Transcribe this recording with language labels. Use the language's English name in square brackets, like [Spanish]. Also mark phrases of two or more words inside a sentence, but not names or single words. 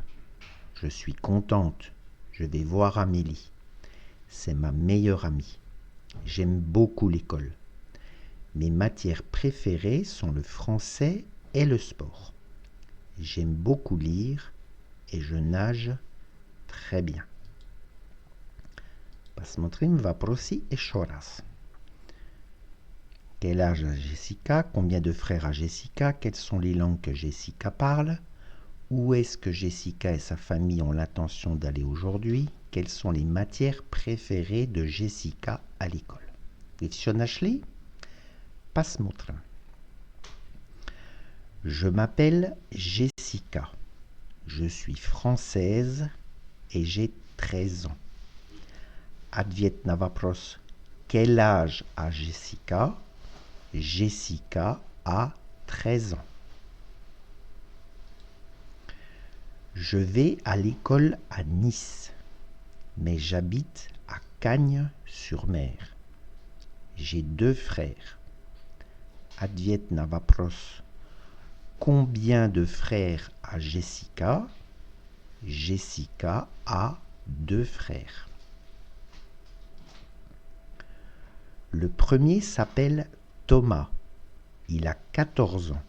[French] Je suis contente. Je vais voir Amélie. C'est ma meilleure amie. J'aime beaucoup l'école. Mes matières préférées sont le français et le sport. J'aime beaucoup lire et je nage très bien. [Russian] Посмотрим вопросы еще раз. [French] Quel âge a Jessica? Combien de frères a Jessica? Quelles sont les langues que Jessica parle? Où est-ce que Jessica et sa famille ont l'intention d'aller aujourd'hui? Quelles sont les matières préférées de Jessica à l'école? [Russian] Вы всё нашли? Посмотрим. [French] Je m'appelle Jessica. Je suis française et j'ai 13 ans. [Russian] Ответ на вопрос [French] quel âge a Jessica? Jessica a 13 ans. Je vais à l'école à Nice, mais j'habite à Cagnes-sur-Mer. J'ai 2 frères. [Russian] Ответ на вопрос [French] combien de frères a Jessica? Jessica a 2 frères. Le premier s'appelle Thomas. Il a 14 ans.